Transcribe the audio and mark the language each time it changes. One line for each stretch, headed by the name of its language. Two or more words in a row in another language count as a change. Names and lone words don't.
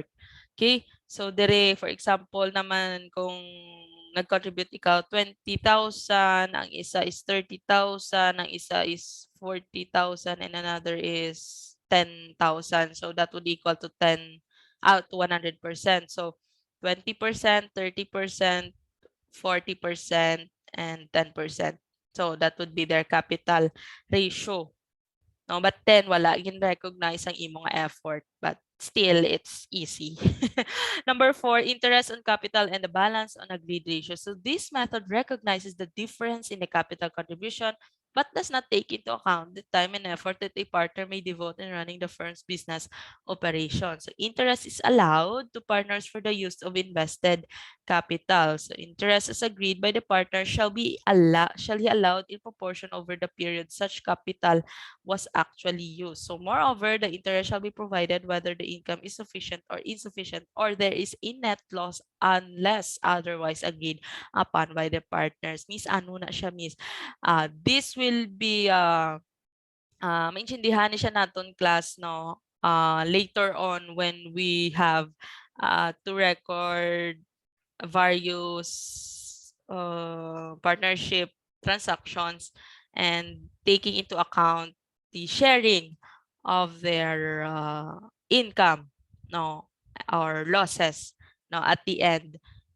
Hiligaynon: Okay? So dire,
English: for example
Hiligaynon: naman, kung nag-contribute ikaw 20,000, ang isa is 30,000, ang isa is 40,000, and another is 10,000.
English: So that would equal to 10 out to 100%. So 20%, 30%, 40%, and 10%. So that would be their capital ratio. No, but then
Hiligaynon: wala gin recognize ang imong
English: effort, but still it's easy. Number 4, interest on capital and the balance on agreed ratio. So this method recognizes the difference in the capital contribution but does not take into account the time and effort that a partner may devote in running the firm's business operation. So interest is allowed to partners for the use of invested capital. So interest as agreed by the partner shall be allowed in proportion over the period such capital was actually used. So moreover, the interest shall be provided whether the income is sufficient or insufficient or there is a net loss unless otherwise agreed upon by the partners. Miss,
Hiligaynon: ano na siya,
English: Miss? This will be,
Hiligaynon: maintindihan ni siya naton class, no?
English: Later on when we have to record various partnership transactions and taking into account the sharing of their income, no, or losses, no, at the end.